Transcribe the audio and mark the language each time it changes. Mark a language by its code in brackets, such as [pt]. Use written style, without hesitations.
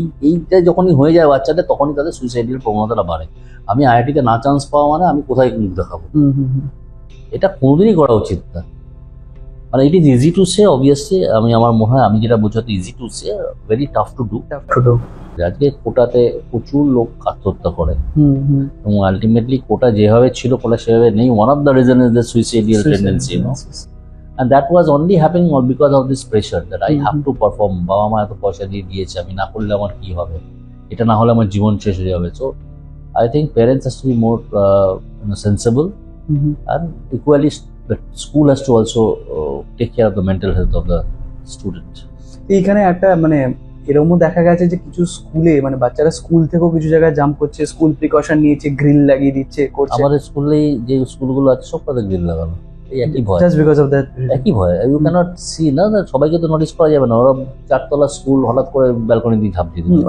[bn] এইটা যখনই হয়ে যায় বাচ্চাদের, তখনই তাদের সুইসাইডের প্রবণতাটা বাড়ে। আমি IIT-তে না চান্স পাওয়া মানে আমি কোথায় মুখ দেখাবো? এটা কোনোদিনই করা উচিত না। মানে [en] it is easy to say, [bn] obviously আমার মনে হয় আমি যেটা বোঝাতে [en] Easy to say, very tough to do. [bn] আজকে কোটাতে প্রচুর লোক আত্মহত্যা করে এবং আলটিমেটলি কোটা যেভাবে ছিল কোটা সেভাবে নেই। [en] One of the reason is the suicidal tendency, you know, and that was only happening all because of this pressure that I have to perform. [bn] বাবা মা এত পয়সা দিয়ে দিয়েছে, আমি না করলে আমার কি হবে, এটা না হলে আমার জীবন শেষ হয়ে যাবে। [en] So I think parents has to be more sensible, and equally the school has to also take care of the mental health of the student. [bn] এইখানে একটা মানে এরকমও দেখা গেছে যে কিছু স্কুলে মানে বাচ্চারা স্কুল থেকেও কিছু জায়গায় জাম্প করছে, স্কুল প্রিকশন নিয়েছে, গ্রিল লাগিয়ে দিচ্ছে করছে। আমাদের স্কুলেই যে স্কুলগুলো আছে সব তাদের গ্রিল লাগানো, এই একই ভয়, [en] just because of that [bn] একই ভয়। [en] you can't see [bn] না, সবাইকে তো নোটিস করা যাবে না। ওরা 4তলা স্কুল হঠাৎ করে ব্যালকনি দিয়ে ঝাঁপ দিয়ে দিল,